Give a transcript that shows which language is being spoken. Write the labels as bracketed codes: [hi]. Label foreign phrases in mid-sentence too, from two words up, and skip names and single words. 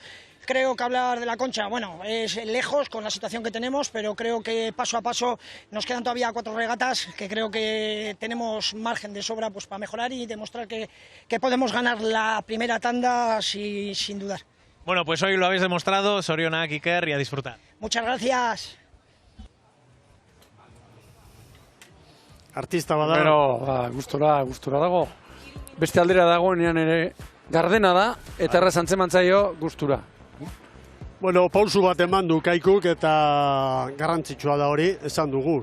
[es] Creo que hablar de la concha, bueno, es lejos con la situación que tenemos, pero creo que paso a paso nos quedan todavía 4 regatas que creo que tenemos margen de sobra pues para mejorar y demostrar que podemos ganar la primera tanda sin dudar. Bueno, pues hoy lo habéis demostrado, [eu] zorionak, Iker, [es] y a disfrutar. Muchas gracias. [eu] Artista bada. Pero, gustura dago. Beste aldera dagoenean ere gardena da, eta erraz antzemantzaio gustura. Bueno, pausu bat eman du Kaikuk eta garrantzitsua da hori, esan dugu.